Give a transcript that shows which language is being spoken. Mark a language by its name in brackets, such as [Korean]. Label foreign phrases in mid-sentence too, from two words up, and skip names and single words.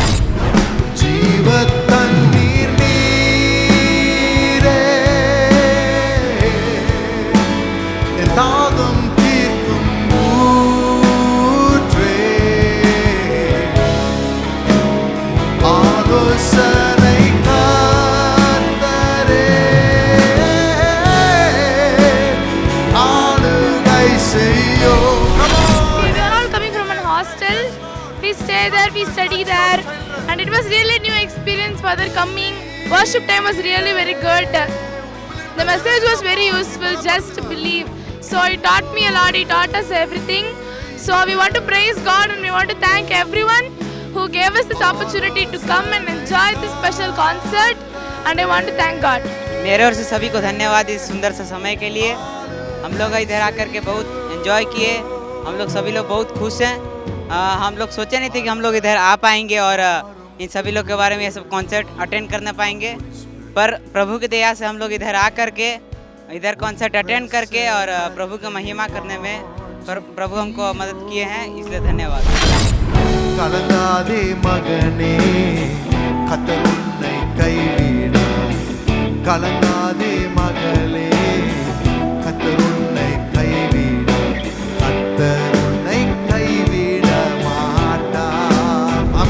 [Tamil] தாகம் தீர்க்கும் ஊற்றே, ஆலோசனை கர்த்தரே, ஆளுகை செய்யும். [English] We were all coming from an hostel. We stay there, we study there, and it was really a new experience for the coming. Worship time was really very good. The message was very useful, just believe. So it taught me a lot, it taught us everything. So we want to praise God and we want to thank everyone who gave us this opportunity to come and enjoy this special concert, and I want to thank God. [Hindi] मेरे ओर से सभी को धन्यवाद इस सुंदर सा समय के लिए. हम लोग इधर आकर के बहुत एंजॉय किए. हम लोग सभी लोग बहुत खुश हैं. हम लोग सोचे नहीं थे कि हम लोग इधर आ पाएंगे और इन सभी लोग के बारे में ये सब [English] concert attend [Hindi] करना पाएंगे, पर प्रभु की दया से हम लोग इधर आ करके इधर [English] concert attend [Hindi] करके और प्रभु की महिमा करने में प्रभु हमको मदद किए हैं, इसलिए धन्यवाद. [Tamil] கலங்காதே மகனே, கர்த்தர் உன்னை கைவிடார். கலங்காதே மகளே, கர்த்தர் உன்னை கைவிடார். கர்த்தர் உன்னை கைவிட மாட்டார்.